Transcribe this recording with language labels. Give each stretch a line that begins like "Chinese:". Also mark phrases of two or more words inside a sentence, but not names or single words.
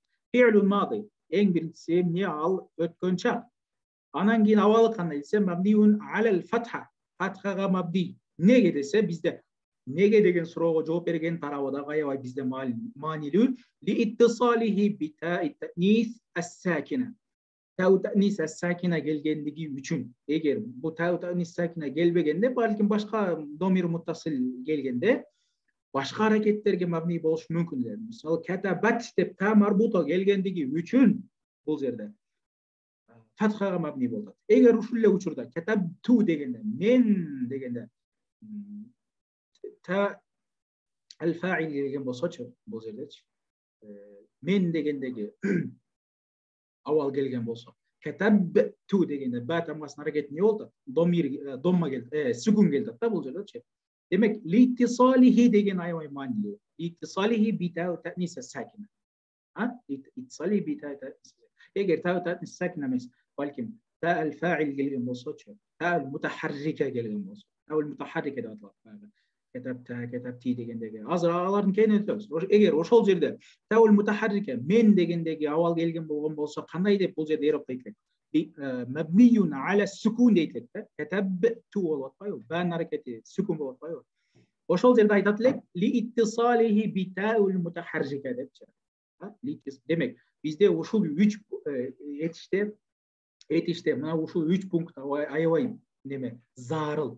Arabic: فعل ماض,
Kyrgyz: эң биринчиси эмне? Ал өткөн чак. Анан кийин абалы кандай десе,
Arabic: مبني على الفتح,
Kyrgyz: фатхага мабни. Неге десе, бизде неге деген суроого жооп берген тарабы да аябай бизде маанилүү.
Arabic: لاتصاله بتاء التأنيث الساكنة. تاء التأنيث الساكنة
Kyrgyz: келгендиги үчүн. Эгер бу
Arabic: تاء التأنيث الساكنة
Kyrgyz: келбегенде, балким башка
Arabic: ضمير متصل
Kyrgyz: келгенде, башка аракеттерге мабни болушу мүмкүн деп. Мисалы катабат деп та марбута келгендиги үчүн бул жерде фатхага мабни болот. Эгер ушул эле учурда катабту дегенде, мен дегенде
Arabic: تاء الفاعل
Kyrgyz: келген болсочу, бул жердечи мен дегендеги авал келген болсо, катабту дегенде ба тамгасынын аракети не болот? Домма келди, сүкүн келди да бул жердечи. Демек, литтисалихи деген аябай маанилүү.
Arabic: لاتصاله بتاء التأنيث الساكنة. لاتصاله بتاء التأنيث.
Kyrgyz: Эгер
Arabic: تاء التأنيث الساكنة
Kyrgyz: эмес, балким
Arabic: تاء الفاعل
Kyrgyz: келген болсочу,
Arabic: تاء المتحركة
Kyrgyz: келген болсо,
Arabic: تاء المتحركة
Kyrgyz: деп аталат. Катабти дегендеги азыр алардын кээни өтөбүз. Эгер ошол жерде
Arabic: تاء المتحركة
Kyrgyz: мен дегендеги авал келген болгон болсо, кандай деп бул жерде эроптойт элек?
Arabic: مبني على السكون
Kyrgyz: дейт элек да. Катабту болуп атпайбы? Баанын аракети сүкун болуп атпайбы? Ошол жерде айтат элек
Arabic: لاتصاله بالتاء المتحركة
Kyrgyz: депчи. Демек, бизде ушул 3 этиште мына ушул 3 пункт аябай неме зарыл.